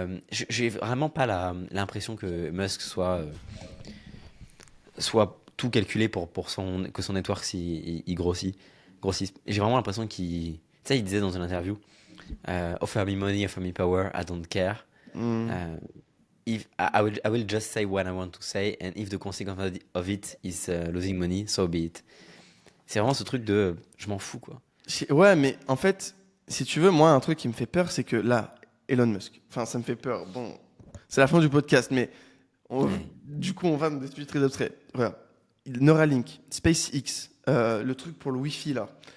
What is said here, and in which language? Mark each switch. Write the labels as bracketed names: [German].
[French] J'ai vraiment pas l'impression que Musk soit tout calculé pour que son network il grossisse. Et j'ai vraiment l'impression qu'il, tu sais, il disait dans une interview, [English] offer me money, offer me power, I don't care. Hmm. Euh, if I will just say what I want to say, and if the consequence of it is losing money, so be it. [French] C'est vraiment ce truc de je m'en fous quoi. Ouais, mais en fait, si tu veux, moi, un truc qui me fait peur, c'est que là, Elon Musk, enfin, ça me fait peur. Bon, c'est la fin du podcast, mais Ouais. du coup, on va dans des sujets très abstraits. Regarde, Neuralink, SpaceX, le truc pour le Wi-Fi, là,